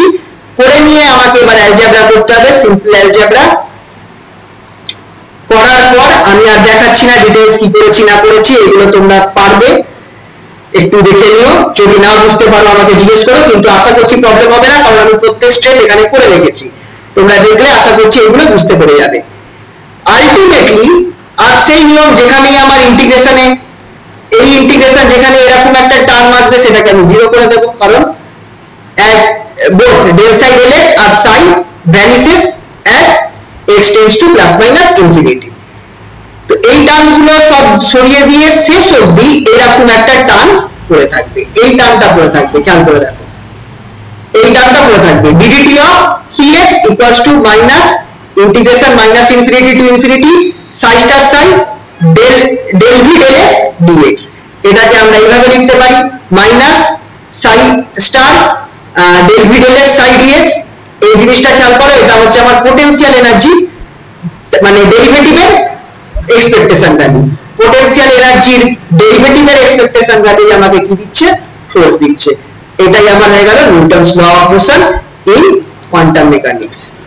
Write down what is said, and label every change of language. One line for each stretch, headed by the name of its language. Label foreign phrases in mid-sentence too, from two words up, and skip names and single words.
Bangla: করে নিয়ে আমাকে এবার অ্যালজেব্রা করতে হবে,
English: simple algebra
Bangla: করার পর আমি আর দেখাচ্ছি না ডিটেইলস কি করেছি না করেছি, এগুলো তোমরা পারবে, একটু দেখে নিও, যদি না বুঝতে পারো আমাকে জিজ্ঞেস করো, কিন্তু আশা করছি প্রবলেম হবে না, কারণ আমি প্রত্যেক স্টেপ এখানে করে রেখেছি, তোমরা দেখলে আশা করছি এগুলো বুঝতে পেরে যাবে। আলটিমেটলি আর সেই নিয়ম, যেখানে আমার ইন্টিগ্রেশনে এই ইন্টিগ্রেশন যেখানে এরকম একটা টার্ম আসবে সেটাকে আমি জিরো করে দেবো, কারণ
English: as both del psi del x
Bangla: আর
English: psi vanishes as x tends to plus minus infinity।
Bangla: তো এই টার্মগুলো সব সরিয়ে দিয়ে শেষ অবধি এরকম একটা টার্ম পড়ে থাকবে, এই টার্মটা পড়ে থাকবে, খেয়াল করে দেখো এই টার্মটা পড়ে থাকবে
English: ddt of px equals to minus integration minus infinity to infinity psi star psi del v del x dx।
Bangla: এটাকে আমরা এইভাবে লিখতে পারি
English: minus psi star del v del x psi dx.
Bangla: এই জিনিসটা খেয়াল করো, এটা হচ্ছে আমার
English: potential energy,
Bangla: মানে ডেরিভেটিভের
English: expectation value,
Bangla: পোটেনশিয়াল এনার্জির ডেরিভেটিভের
English: expectation value
Bangla: আমাকে কি দিচ্ছে? ফোর্স দিচ্ছে। এটাই আমার হয়ে গেল
English: Newton's law of motion in quantum mechanics.